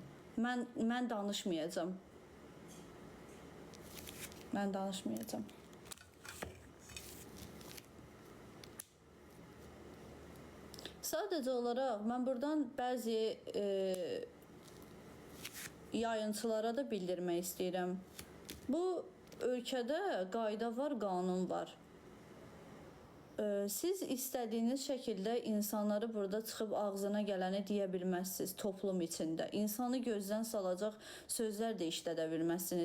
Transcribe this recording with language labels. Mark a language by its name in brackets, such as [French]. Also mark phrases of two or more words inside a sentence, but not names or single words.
[Turkish] Ben danışmayacağım. Ben danışmayacağım. Sadece olarak ben buradan bazı yayıncılara da [Azerbaijani] bildirmək istəyirəm. Bu ölkədə qayda var, qanun var. Siz istədiyiniz şəkildə insanları burada çıxıb ağzına gələni deyə bilməzsiniz toplum içində. İnsanı gözdən salacaq sözlər də işlədə bilməzsiniz.